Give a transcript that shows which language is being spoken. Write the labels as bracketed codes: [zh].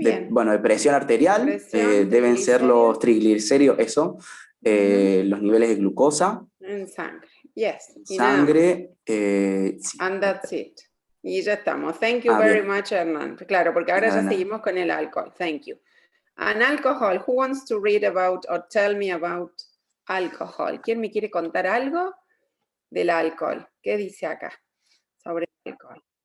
[es] Bueno, de presión arterial, deben ser los triglicéridos, eso, los niveles de glucosa. En sangre, [en] yes. [es] Sangre. [en] And that's it. [es] Y ya estamos. [en] Thank you very much, Hernán. [es] Claro, porque ahora ya seguimos con el alcohol. [en] Thank you. And alcohol. Who wants to read about or tell me about alcohol? [es] ¿Quién me quiere contar algo del alcohol? ¿Qué dice acá sobre el alcohol?